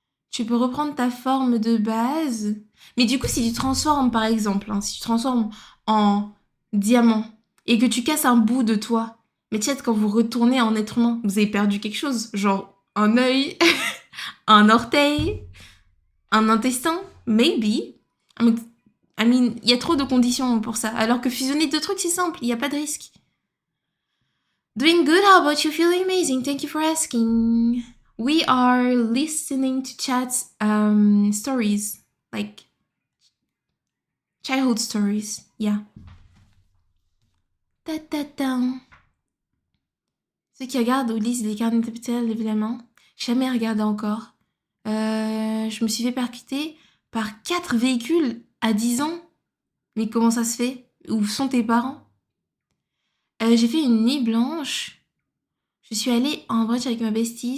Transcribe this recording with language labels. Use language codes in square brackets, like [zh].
[fr] Tu peux reprendre ta forme de base. Mais du coup, si tu transformes, par exemple, si tu transformes en diamant et que tu casses un bout de toi, mais tu sais, quand vous retournez en être humain, vous avez perdu quelque chose. Genre un œil, un orteil, un intestin, maybe. [en] I mean, [fr] il y a trop de conditions pour ça. Alors que fusionner deux trucs, c'est simple, il n'y a pas de risque. [en] Doing good, how about you? Feeling amazing, thank you for asking. We are listening to chat's stories, like childhood stories, yeah. Ta-ta-ta. [fr] Ceux qui regardent ou lisent les carnets capitales, évidemment. Jamais regardé encore. Je me suis fait percuter par 4 véhicules à 10 ans. Mais comment ça se fait? Où sont tes parents? J'ai fait une nuit blanche. Je suis allée en brunch avec ma bestie.